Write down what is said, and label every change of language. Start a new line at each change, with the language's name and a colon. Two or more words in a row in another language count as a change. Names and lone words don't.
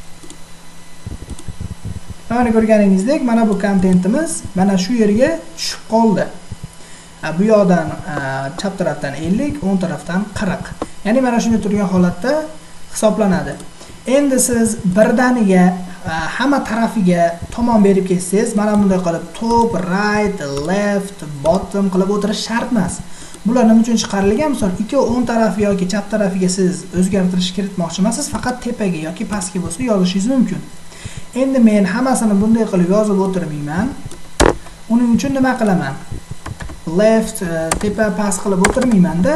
Uzbek: Mana ko'rganingizdek, mana bu kontentimiz mana shu yerga tushib qoldi. Bu yoqdan chap tarafdan 50, o'ng tarafdan 40. Ya'ni mana shunday turgan holatda hisoblanadi. Endi siz birdaniga hamma tarafiga tomon berib ketsangiz, mana bunday qilib
English: top, right, left, bottom
Uzbek: qilib o'tirish shart emas. Bular nima uchun chiqarilgan? Misol, ikki o'ng tarafi yoki chap tarafiga siz o'zgartirish kiritmoqchi emasiz, faqat tepaga yoki pastga bo'lsa yozishingiz mumkin. Endi men hammasini bunday qilib yozib o'tirmayman. Uning uchun nima qilaman? Left, tepa, past qilib o'tirmayman-da.